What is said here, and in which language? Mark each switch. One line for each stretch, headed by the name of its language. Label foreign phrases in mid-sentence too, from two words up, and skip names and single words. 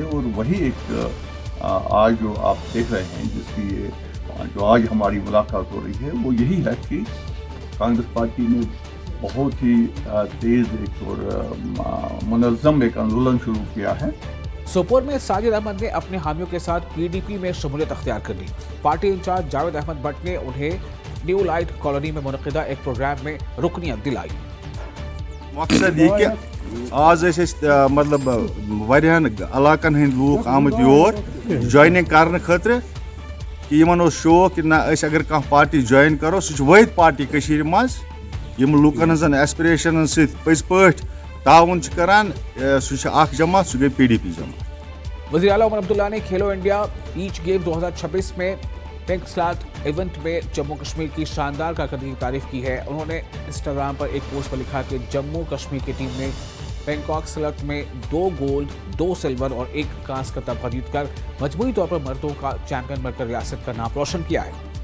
Hindi: और वही एक आज जो आप देख रहे हैं, जिसकी ये जो आज हमारी मुलाकात हो रही है, वो यही है कि कांग्रेस पार्टी ने बहुत ही तेज़ एक और मुनज़्ज़म एक आंदोलन शुरू किया है। सोपोर में साजिद अहमद ने अपने हामियों के साथ पीडीपी में शमूलियत अख्तियार कर ली। पार्टी इंचार्ज जावेद अहमद भट्ट ने उन्हें न्यू लाइट कॉलोनी में मुनक़िदा एक प्रोग्राम में रुकनियत दिलाई।
Kashmiri: मकसद ये कि आज मतलब वारियान इलाकन हंद लूक आमद योर ज्वाइनिंग करने खतर कि यमन शौक कि ना अगर कह पार्टी ज्वाइन करो सह वाहिद पार्टी कशीर मज यम लूकन हंजन एस्पिरेशन पज पट ताउन करान सह जमात सह गई PDP जमात।
Hindi: वज़ीर आला उमर अब्दुल्ला ने खेलो इंडिया बीच गेम 2026 में पिंक स्लॉट इवेंट में जम्मू कश्मीर की शानदार कारकर्दगी की तारीफ की है। उन्होंने इंस्टाग्राम पर एक पोस्ट पर लिखा कि जम्मू कश्मीर की टीम ने बैंकॉक स्लॉट में 2 गोल्ड 2 सिल्वर और 1 कांस्य का तमगा जीतकर मजमूई तौर पर मर्दों का चैंपियन बनकर रियासत का नाम रोशन किया है।